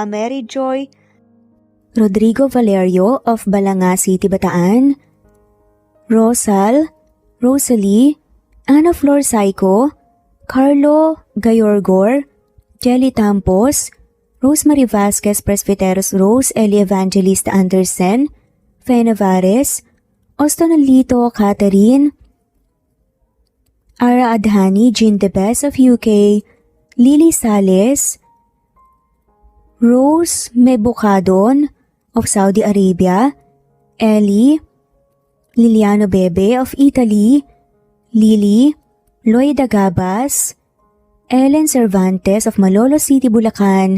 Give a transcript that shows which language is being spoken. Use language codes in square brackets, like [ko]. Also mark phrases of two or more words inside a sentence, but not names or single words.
[en] Mary Joy, Rodrigo Valerio of Balanga City, Bataan, Rosal, Rosalie, Ana Flor Saico, Carlo Gayorgor, Jelly Tampos, Rosemary Vasquez Presbyteros Rose, Eli Evangelista Anderson, Fe Navares, Ostonalito Catherine, Ara Adhani, Jean Debes of UK, Lily Sales, Rose Mebucadon of Saudi Arabia, Ellie, Liliano Bebe of Italy, Lily, Loida Gabas, Ellen Cervantes of Malolo City, Bulacan,